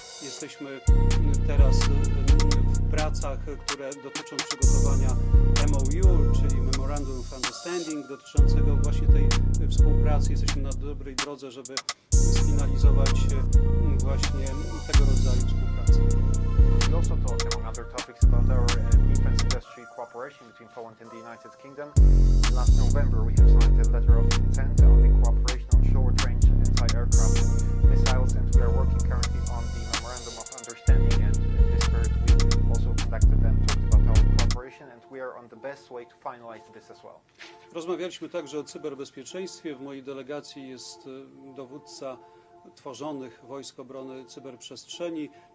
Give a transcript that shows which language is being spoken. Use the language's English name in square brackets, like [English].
[Polish] Jesteśmy teraz w pracach, które dotyczą przygotowania MOU, czyli Memorandum of Understanding, dotyczącego właśnie tej współpracy. Jesteśmy na dobrej drodze, żeby sfinalizować właśnie tego rodzaju współpracę. [English] We also talked, among other topics, about our defense industry cooperation between Poland and the United Kingdom. Last November, we have signed a letter of intent on the cooperation on short-range anti-aircraft missiles, and we are working currently on the Memorandum of Understanding. And in this spirit, we also conducted and talked about our cooperation, and we are on the best way to finalize this as well. [Polish] Rozmawialiśmy także o cyberbezpieczeństwie. W mojej delegacji jest dowódca tworzonych Wojsk Obrony Cyberprzestrzeni.